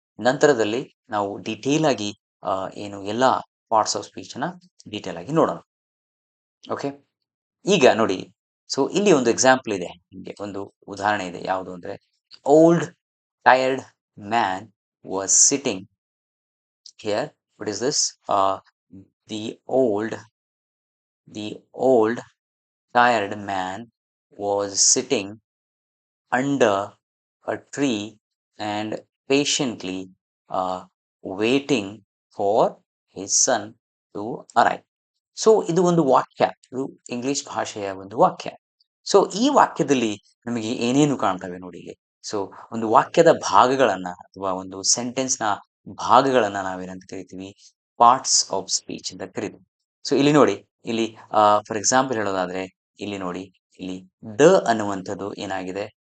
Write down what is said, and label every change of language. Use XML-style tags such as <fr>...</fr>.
<kn>ನಂತರದಲ್ಲಿ ನಾವು ಡಿಟೇಲ್ ಆಗಿ ಏನು ಎಲ್ಲಾ ಪಾರ್ಟ್ಸ್ ಆಫ್ ಸ್ಪೀಚ್ ಅನ್ನ ಡೀಟೇಲ್ ಆಗಿ ನೋಡೋಣ. ಓಕೆ, ಈಗ ನೋಡಿ. ಸೊ ಇಲ್ಲಿ ಒಂದು ಎಕ್ಸಾಂಪಲ್ ಇದೆ, ನಿಮಗೆ ಒಂದು ಉದಾಹರಣೆ ಇದೆ. ಯಾವುದು ಅಂದ್ರೆ,</kn> <en>Old tired man was sitting here. What is this? The old the old tired man was sitting under a tree and patiently uh, waiting for his son to arrive.</en> <kn>So ಇದು ಒಂದು ವಾಕ್ಯ, ಇದು ಇಂಗ್ಲಿಷ್ ಭಾಷೆಯ ಒಂದು ವಾಕ್ಯ. So ಈ ವಾಕ್ಯದಲ್ಲಿ ನಮಗೆ ಏನೇನು ಕಾಣ್ತವೆ ನೋಡಿ ಇಲ್ಲಿ. ಸೊ ಒಂದು ವಾಕ್ಯದ ಭಾಗಗಳನ್ನ ಅಥವಾ ಒಂದು ಸೆಂಟೆನ್ಸ್ ನ ಭಾಗಗಳನ್ನ ನಾವೇನಂತ ಕರಿತೀವಿ? ಪಾರ್ಟ್ಸ್ ಆಫ್ ಸ್ಪೀಚ್ ಅಂತ ಕರಿತೀವಿ. ಸೊ ಇಲ್ಲಿ ನೋಡಿ, ಇಲ್ಲಿ ಫಾರ್ ಎಕ್ಸಾಂಪಲ್ ಹೇಳೋದಾದ್ರೆ, ಇಲ್ಲಿ ನೋಡಿ, ಇಲ್ಲಿ ದ ಅನ್ನುವಂಥದ್ದು ಏನಾಗಿದೆ?</kn>